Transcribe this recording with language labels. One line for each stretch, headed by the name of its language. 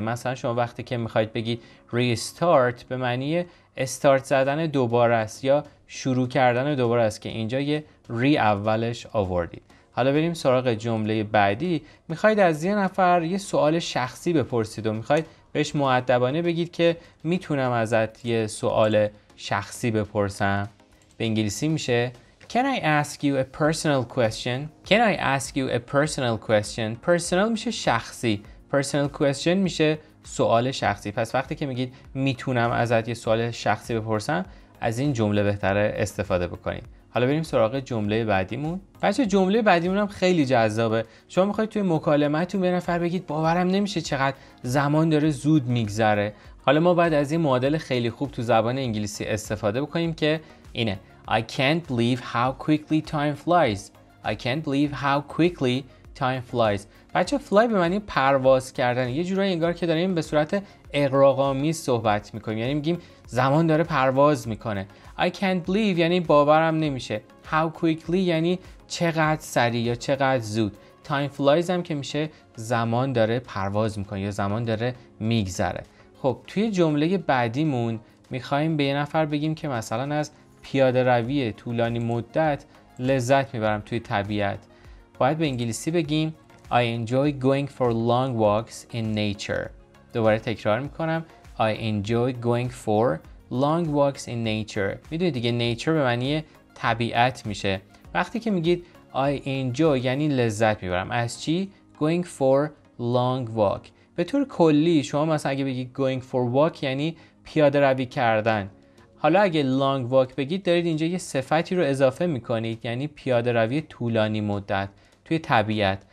Persian: مثلا شما وقتی که میخواید بگید restart به معنی استارت زدن دوباره است یا شروع کردن دوباره است که اینجا یه ری اولش آوردید. حالا بریم سراغ جمله بعدی. میخواید از یه نفر یه سوال شخصی بپرسید و میخواید بهش مؤدبانه بگید که میتونم ازت یه سوال شخصی بپرسم. به انگلیسی میشه
English: Can I ask you a personal question? Can I ask you a personal question?
Persian: Personal میشه شخصی. Personal question میشه سوال شخصی. پس وقتی که میگید میتونم ازت یه سوال شخصی بپرسم، از این جمله بهتره استفاده بکنید. حالا بریم سراغ جمله بعدیمون. بچه جمله بعدیمون هم خیلی جذابه. شما میخواید توی مکالمه‌تون به نفر بگید باورم نمیشه چقدر زمان داره زود میگذره. حالا ما باید از این معادل خیلی خوب تو زبان انگلیسی استفاده بکنیم که اینه
English: I can't believe how quickly time flies. I can't believe how quickly time flies.
Persian: بچه fly به معنی پرواز کردن. یه جورایی انگار که داریم به صورت اغراق‌آمیز صحبت میکنیم، یعنی میگیم زمان داره پرواز میکنه.
English: I can't believe
Persian: یعنی باورم نمیشه.
English: How quickly
Persian: یعنی چقدر سریع یا چقدر زود.
English: Time flies
Persian: هم که میشه زمان داره پرواز میکنه یا زمان داره میگذره. خب توی جمله بعدیمون میخوایم به یه نفر بگیم که مثلا از پیاده روی طولانی مدت لذت میبرم توی طبیعت. باید به انگلیسی بگیم
English: I enjoy going for long walks in nature.
Persian: دوباره تکرار میکنم
English: I enjoy going for long walks in nature.
Persian: میدونید دیگه nature به معنی طبیعت میشه. وقتی که میگید
English: I enjoy
Persian: یعنی لذت میبرم از چی؟
English: Going for long walk.
Persian: به طور کلی شما مثلا اگه بگید
English: going for walk
Persian: یعنی پیاده روی کردن. حالا اگه
English: long walk
Persian: بگید دارید اینجا یه صفتی رو اضافه میکنید، یعنی پیاده روی طولانی مدت توی طبیعت.